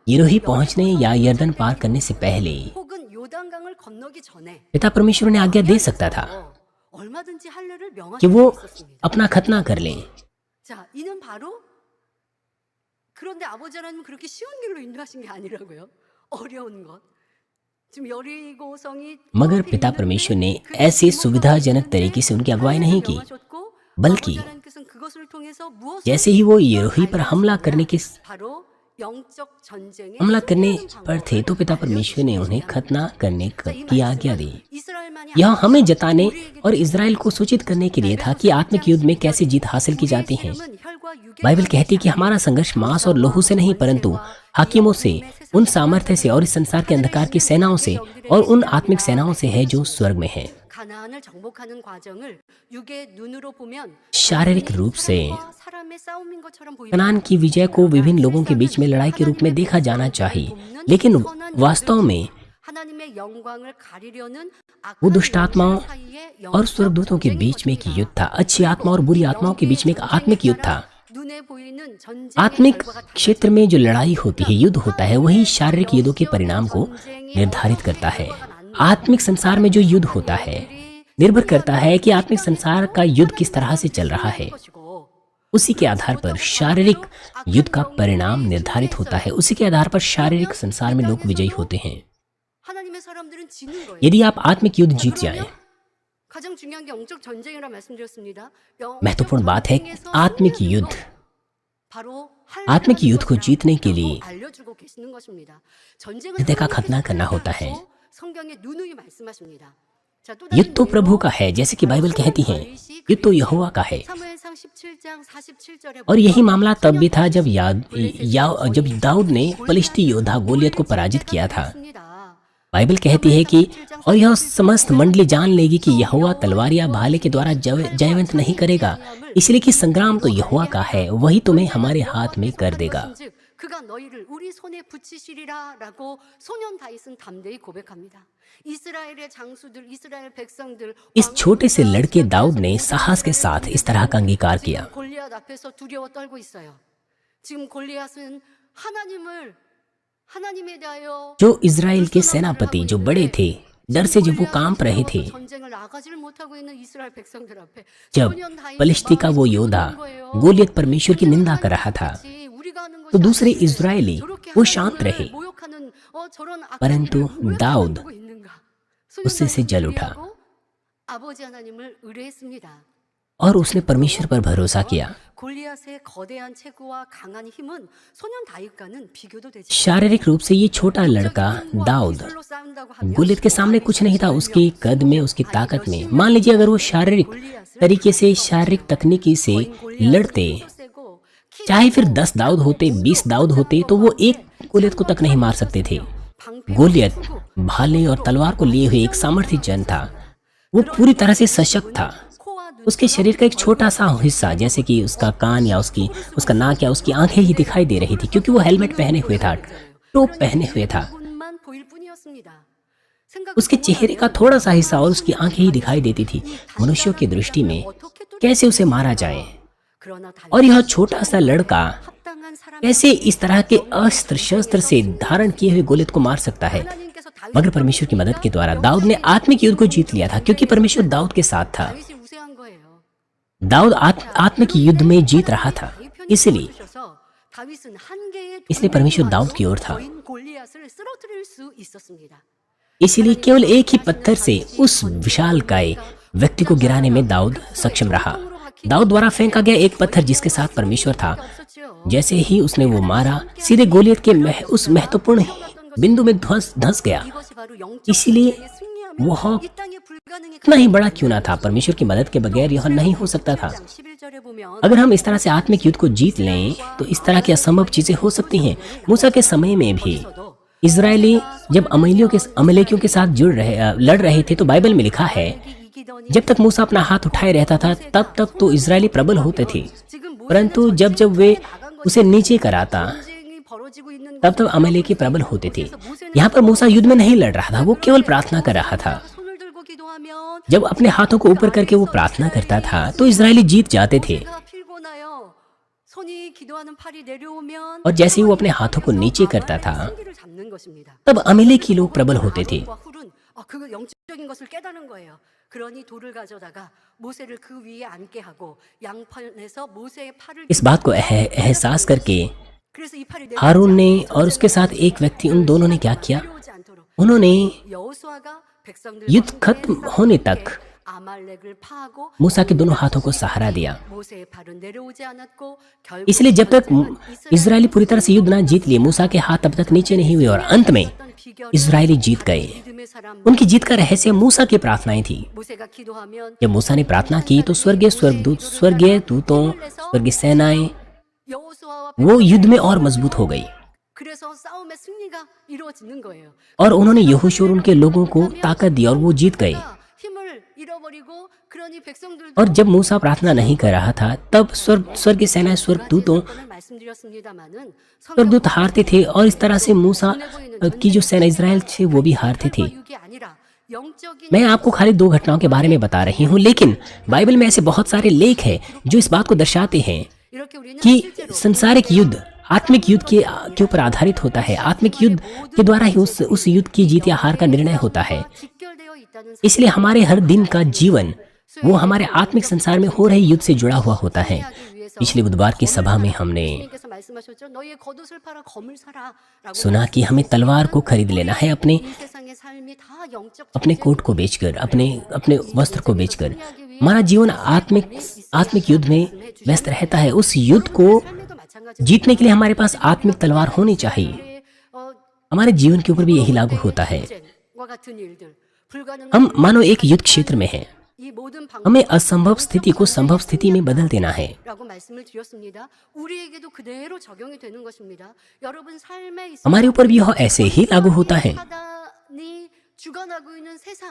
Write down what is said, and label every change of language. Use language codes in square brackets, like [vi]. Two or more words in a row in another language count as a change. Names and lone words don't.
[hi] यिरोही पहुंचने या यर्दन पार करने से पहले [ko] 혹은 요단강을 건너기 전에 [hi] पिता परमेश्वर ने आज्ञा दे सकता था [ko] 얼마든지 할례를 [hi] कि [ko] 명하실 [hi] वो [ko] 수 있었습니다. [hi] अपना खतना कर लें। [ko] 자, 이는 바로 그런데 아버지 하나님은 그렇게 쉬운 길로 인도하신 게 아니라고요. 어려운 것. 지금 여리고성이 [hi] मगर पिता परमेश्वर ने ऐसे सुविधाजनक तरीके से उनकी अगुवाई नहीं की, बल्कि [ko] 아버지 하나님께서는 그것을 통해서 무엇을 [hi] जैसे ही वो यिरोही पर हमला करने [ko] 바로 영적 전쟁의 [hi] हमला करने [ko] 승리하는 [hi] पर थे तो पिता परमेश्वर ने उन्हें खतना करने की आज्ञा दी। [ko] 이스라엘만이 [hi] यह [ko] 아니라 [hi] हमें जताने [ko] 우리에게 [hi] और इज़राइल को सूचित करने के लिए था कि आत्मिक युद्ध में कैसे जीत हासिल की जाती है। [ko] 씨름은 혈과 육의 [hi] बाइबल कहती है कि हमारा संघर्ष मांस और लोहू से नहीं परंतु हाकिमों से, उन सामर्थ्य से और इस संसार के अंधकार की सेनाओं से और उन आत्मिक सेनाओं से है जो स्वर्ग में है। [ko] 가나안을 정복하는 과정을 육의 눈으로 보면 [hi] शारीरिक रूप से [ko] 사람과 사람의 싸움인 것처럼 보이고 [hi] कनान की विजय को विभिन्न लोगों के बीच में लड़ाई के रूप में देखा जाना चाहिए, लेकिन वास्तव में [ko] 하나님의 영광을 가리려는 [hi] वो दुष्ट आत्माओं [ko] 사이에 [hi] और स्वर्गदूतों के बीच में एक युद्ध था। अच्छी आत्मा और बुरी आत्माओं के बीच में एक आत्मिक युद्ध था। [ko] 눈에 보이는 전쟁의 [hi] आत्मिक [ko] 결과가 [hi] क्षेत्र में जो लड़ाई होती है, युद्ध होता है, वही शारीरिक युद्धों के परिणाम को निर्धारित करता है। आत्मिक संसार में जो युद्ध होता है निर्भर करता है कि आत्मिक संसार का युद्ध किस तरह से चल रहा है। [ko] 것이고 [hi] उसी के आधार पर शारीरिक युद्ध का परिणाम निर्धारित होता है। उसी के आधार पर शारीरिक संसार में लोग विजयी होते हैं। [ko] 하나님의 사람들은 지는 거예요. [hi] यदि आप आत्मिक युद्ध जीत जाएं, [ko] 가장 중요한 게 영적 전쟁이라 말씀드렸습니다. [hi] महत्वपूर्ण बात है आत्मिक युद्ध। [ko] 바로 [hi] आत्मिक युद्ध को जीतने के लिए [ko] 알려주고 계시는 것입니다. 전쟁은 [hi] हृदय का खतना करना होता है। [ko] 성경에 누누이 말씀하십니다. 자, 또 [hi] युद्ध तो प्रभु का है, जैसे कि बाइबल कहती है, युद्ध तो यहोवा का है। [ko] 사무엘상 17장 47절에 [hi] और यही मामला तब भी था जब दाऊद ने पलिश्ती योद्धा गोलियत को पराजित किया था। बाइबल कहती है कि और यह समस्त मंडली जान लेगी कि यहोवा तलवार या भाले के द्वारा जयवंत नहीं करेगा, इसलिए कि संग्राम तो यहोवा का है, वही तुम्हें हमारे हाथ में कर देगा। [ko] 그가 너희를 우리 손에 붙이시리라라고 소년 다윗은 담대히 고백합니다. 이스라엘의 장수들, 이스라엘 백성들, [hi] इस छोटे से लड़के दाऊद ने साहस के साथ इस तरह का अंगीकार किया। [ko] 골리앗 앞에서 두려워 떨고 있어요. 지금 골리앗은 하나님에 대하여 [hi] जो इजराइल के सेनापति जो बड़े थे, डर से जब वो कांप रहे थे, [ko] 전쟁을 나가지를 못하고 있는 이스라엘 백성들 앞에 [hi] जब [ko] 소년 다윗이 [hi] पलिश्ती का वो योद्धा गोलियत परमेश्वर की निंदा कर रहा था, तो दूसरे इजरायली वो शांत रहे, परंतु दाऊद गुस्से से जल उठा [ko] 아버지 하나님을 의뢰했습니다. [hi] और उसने परमेश्वर पर भरोसा किया। [ko] 골리앗의 거대한 체구와 강한 힘은 소년 다윗과는 비교도 되지 [hi] शारीरिक रूप से ये छोटा लड़का दाऊद [ko] 않아요. 싸운다고 하면 [hi] गोलियत के सामने कुछ नहीं था, उसकी कद में, उसकी ताकत में। मान लीजिए अगर वो शारीरिक तरीके से, शारीरिक तकनीकी से लड़ते, चाहे फिर 10 दाऊद होते, 20 दाऊद होते, तो वो एक गोलियत को तक नहीं मार सकते थे। गोलियत भाले और तलवार को लिए हुए एक सामर्थ्य जन था। वो पूरी तरह से सशक्त था। उसके शरीर का एक छोटा सा हिस्सा, जैसे कि उसका कान या उसका नाक या उसकी आंखें ही दिखाई दे रही थी, क्योंकि वो हेलमेट पहने हुए था, टोप पहने हुए था। [ko] 눈만 보일 뿐이었습니다. [hi] उसके चेहरे का थोड़ा सा हिस्सा और उसकी आंखें ही दिखाई देती थी। मनुष्यों की दृष्टि में कैसे उसे मारा जाए, [ko] 그러나 [hi] और यह छोटा सा लड़का [ko] 합당한 사람 [hi] कैसे इस तरह के अस्त्र शस्त्र से धारण किए हुए गोलियत को मार सकता है। [ko] 하나님께서 [hi] मगर परमेश्वर की मदद के द्वारा दाऊद ने आत्मिक युद्ध को जीत लिया था, क्योंकि परमेश्वर दाऊद के साथ था। [ko] 다윗이 우세한 거예요. [hi] दाऊद आत्मिक युद्ध में जीत रहा था, इसलिए [ko] 다윗은 한 개의 [hi] इसलिए परमेश्वर दाऊद की ओर था। [ko] 거인 골리앗을 쓰러뜨릴 수 있었습니다. [hi] इसीलिए केवल एक ही पत्थर से उस विशालकाय व्यक्ति को गिराने में दाऊद सक्षम रहा। दाऊद द्वारा फेंका गया एक पत्थर जिसके साथ परमेश्वर था, [ko] 없었죠. [hi] जैसे ही उसने वो मारा, सीधे गोलियत के उस महत्वपूर्ण बिंदु में धंस गया। [ko] 이것이 바로 영적 [hi] इसलिए [ko] 전쟁의 승리하면 [hi] वह [ko] 이 땅에 불가능이 [hi] इतना ही बड़ा क्यों ना था, परमेश्वर की मदद के बगैर यह नहीं हो सकता था। [ko] 11절에 बो면 [hi] अगर हम इस तरह से आत्मिक युद्ध को जीत लें, तो इस तरह की असंभव चीजें हो सकती हैं। मूसा के समय में भी इजरायली जब अमलेकियों के साथ लड़ रहे थे, तो बाइबल में लिखा है, जब तक मूसा अपना हाथ उठाए रहता था, तब तक तो इजरायली प्रबल होते थे, परंतु जब वे उसे नीचे कराता, [ko] 전쟁이 벌어지고 있는 [hi] तब अमलेकी प्रबल होते थे। यहाँ पर मूसा युद्ध में नहीं लड़ रहा था, वो केवल प्रार्थना कर रहा था। [ko] 손을 들고 기도하면 [hi] जब अपने हाथों को ऊपर करके वो प्रार्थना करता था, तो इजरायली जीत जाते थे। [ko] 제가 필고 나요. 손이 기도하는 팔이 내려오면 [hi] और जैसे ही वो अपने हाथों को नीचे करता था, [ko] 승기를 잡는 것입니다. [hi] तब अमलेकी लोग प्रबल होते थे। [ko] 과 훌은 그 영적인 것을 깨닫는 거예요. 그러니 돌을 가져다가 모세를 그 위에 앉게 하고 양편에서 모세의 팔을 [hi] इस बात को एहसास करके [ko] 그래서 이 팔이 [hi] हारून ने और उसके साथ एक व्यक्ति, उन दोनों ने क्या किया, [ko] 내려오지 않도록 [hi] उन्होंने [ko] 여호수아가 백성들 [hi] युद्ध खत्म होने तक [ko] 아말렉을 파하고 [hi] मूसा के दोनों हाथों को सहारा दिया। [ko] 모세의 팔은 내려오지 않았고 결국 [hi] इसलिए जब तक इजरायली पूरी तरह से युद्ध ना जीत लिए, मूसा के हाथ तब तक नीचे नहीं हुए, और अंत में इजरायली जीत गए। [ko] 믿음의 사람 [hi] उनकी जीत का रहस्य मूसा की प्रार्थनाएं थी। [ko] 모세가 기도하면 [hi] जब मूसा ने प्रार्थना की, तो स्वर्गीय दूतों, स्वर्गीय सेनाएं [ko] 여호수아와 [hi] वो युद्ध में और मजबूत हो गई, [ko] 그래서 싸움의 승리가 이루어지는 거예요. [hi] और उन्होंने यहोशू और उनके लोगों को ताकत दी और वो जीत गए। [ko] 힘을 잃어버리고 그러니 백성들도 [hi] और जब मूसा प्रार्थना नहीं कर रहा था, तब स्वर्ग की सेनाएं, स्वर्गदूतों, [ko] 말씀드렸습니다마는 [hi] स्वर्गदूत हारते थे, और इस तरह से मूसा की जो सेना इजराइल थे वो भी हारते थे। [ko] 육이 아니라 영적인 [hi] मैं आपको खाली 2 घटनाओं के बारे में बता रही हूँ, लेकिन बाइबल में ऐसे बहुत सारे लेख हैं जो इस बात को दर्शाते हैं [ko] 이렇게 우리는 [hi] कि [ko] 실제로 [hi] संसारिक युद्ध आत्मिक युद्ध के ऊपर आधारित होता है। आत्मिक युद्ध के द्वारा ही उस युद्ध की जीत या हार का निर्णय होता है। [ko] 직결되어 있다는 [hi] इसलिए हमारे हर दिन का जीवन वो हमारे आत्मिक संसार में हो रहे युद्ध से जुड़ा हुआ होता है। [ko] 하기 위해서 [hi] पिछले बुधवार की सभा में हमने [ko] 주님께서 말씀하셨죠. 너희의 겉옷을 팔아 검을 사라라고 [hi] सुना कि हमें तलवार को खरीद लेना है, अपने [ko] 이 세상의 삶이 다 영적 [hi] अपने कोट को बेचकर, अपने वस्त्र को बेचकर। हमारा जीवन आत्मिक युद्ध में व्यस्त रहता है। उस युद्ध को [ko] 삶에도 마찬가지로 [hi] जीतने के लिए हमारे पास आत्मिक तलवार होनी चाहिए। [ko] 우리의, 어, [hi] हमारे जीवन के ऊपर भी यही लागू होता है। [ko] 전쟁과 같은 일들, 불가능한 [hi] हम मानो एक युद्ध क्षेत्र में हैं। [ko] 이 모든 [hi] हमें असंभव स्थिति को संभव स्थिति में बदल देना है। [ko] 라고 말씀을 드렸습니다. 우리에게도 그대로 적용이 되는 것입니다. 여러분 삶에 있어 [hi] हमारे ऊपर भी यह ऐसे ही लागू होता है। [ko] 사단이 주관하고 있는 세상